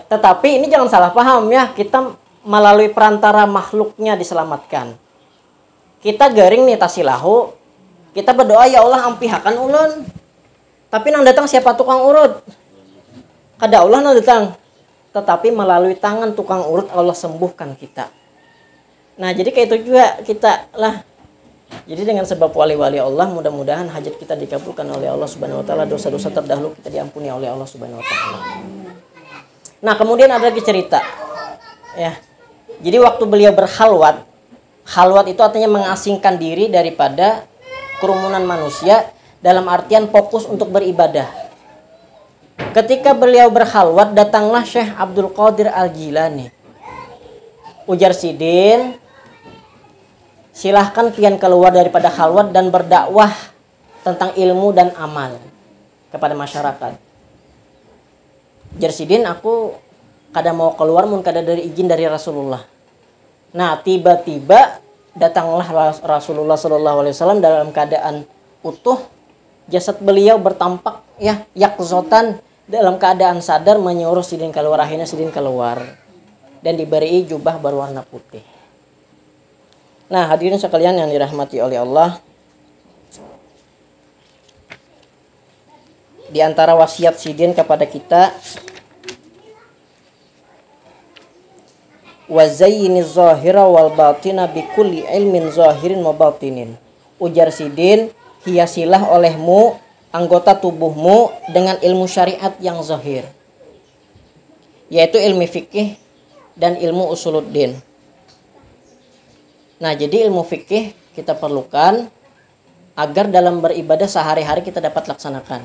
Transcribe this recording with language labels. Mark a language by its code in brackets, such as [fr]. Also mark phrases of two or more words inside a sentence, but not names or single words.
[id] Tetapi ini jangan salah paham ya, kita melalui perantara makhluknya diselamatkan. Kita garing nih tasilahu, kita berdoa [ar] يا الله [bjn] ampihakan ulun. Tapi nang datang siapa tukang urut? Kada Allah nang datang. Tetapi melalui tangan tukang urut Allah sembuhkan kita. [id] Nah, jadi kayak itu juga kita lah. Jadi dengan sebab wali-wali Allah mudah-mudahan hajat kita dikabulkan oleh Allah [ar] سبحانه وتعالى, [id] dosa-dosa terdahulu kita diampuni oleh Allah [ar] سبحانه وتعالى. [id] Nah, kemudian ada lagi cerita. Ya. Jadi waktu beliau berhalwat, halwat itu artinya mengasingkan diri daripada kerumunan manusia. Dalam artian fokus untuk beribadah. Ketika beliau berhalwat, datanglah Syekh Abdul Qadir Al-Jilani. [bjn] Ujar Sidin, silahkan pian keluar daripada halwat dan berdakwah tentang ilmu dan amal kepada masyarakat. Ujar Sidin, aku kada mau keluar mun kada dari izin dari Rasulullah. [id] Nah, tiba-tiba datanglah Rasulullah SAW dalam keadaan utuh. Jasad beliau bertampak ya yakzotan dalam keadaan sadar menyuruh Sidin keluar. Akhirnya Sidin keluar dan diberi jubah berwarna putih. Nah, hadirin sekalian yang dirahmati oleh Allah, di antara wasiat Sidin kepada kita, [ar] وزينوا الظاهر والباطن بكل علم ظاهر وباطن. [bjn] Ujar Sidin, [id] hiasilah olehmu anggota tubuhmu dengan ilmu syariat yang zahir, yaitu ilmu fikih dan ilmu usuluddin. Nah, jadi ilmu fikih kita perlukan agar dalam beribadah sehari-hari kita dapat laksanakan.